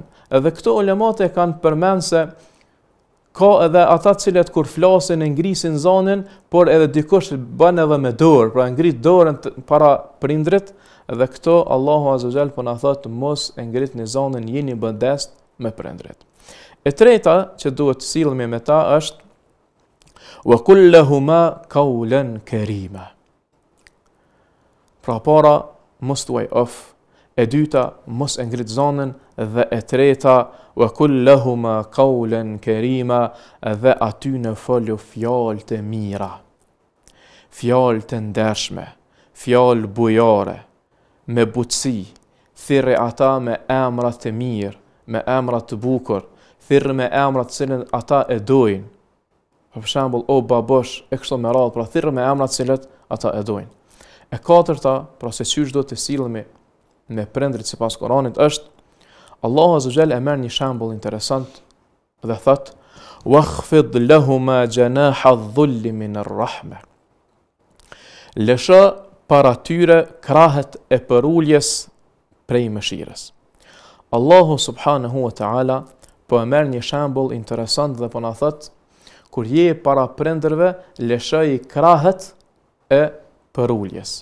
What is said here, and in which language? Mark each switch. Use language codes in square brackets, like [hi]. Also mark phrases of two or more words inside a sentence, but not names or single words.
[sq] Edhe këto ulemat e kanë përmend se ka edhe ata cilët kur flasin e ngrisin zonën, por edhe dikush bën edhe me dorë, pra ngrit dorën para prindrit, dhe këto Allahu [ar] عز وجل [sq] po na thotë mos e ngritni zonën, jeni modest me prindrit. E treta që duhet të sillemi me ta është [ar] وقل لهما قولا كريما. [sq] Pra para mos thuaj of, e dyta mos e ngrit zonën, dhe e treta [ar] وقل لهما قولا كريما, [sq] dhe aty në folu fjalë të mira, fjalë të ndershme, fjalë bujare, me butësi, thirrë ata me emra të mirë, me emra të bukur, thirrë me emra të cilën ata e dojnë. Për shembull, o babosh, e kështu me radhë, pra thirrë me emra të cilët ata e dojnë. E katërta, pra se çysh do të sillemi me prindrit sipas Kuranit është Allahu [ar] عز وجل [sq] e merr një shembull interesant dhe thot [ar] واخفض لهما جناح الذل من الرحمة. [sq] Lësho para tyre krahët e përuljes prej mëshirës. Allahu [ar] سبحانه وتعالى [sq] po e merr një shembull interesant dhe po na thot kur je para prindërve lëshoj krahët e përuljes.